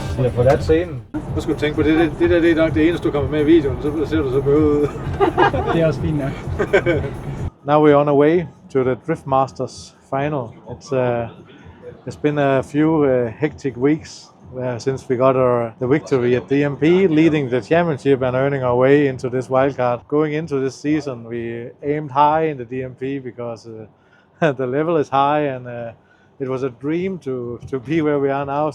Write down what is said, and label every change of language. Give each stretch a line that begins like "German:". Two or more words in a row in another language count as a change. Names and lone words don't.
Danish: forladt scenen. Nu skal du tænke på, det er nok det eneste, du kommer med i videoen, så ser du så bøvet ud. Det er også fint nok.
English: Now we're on our way to the Drift Masters final. It's been a few hectic weeks since we got the victory at DMP, leading the championship and earning our way into this wildcard. Going into this season, we aimed high in the DMP because the level is high, and it was a dream to be where we are now.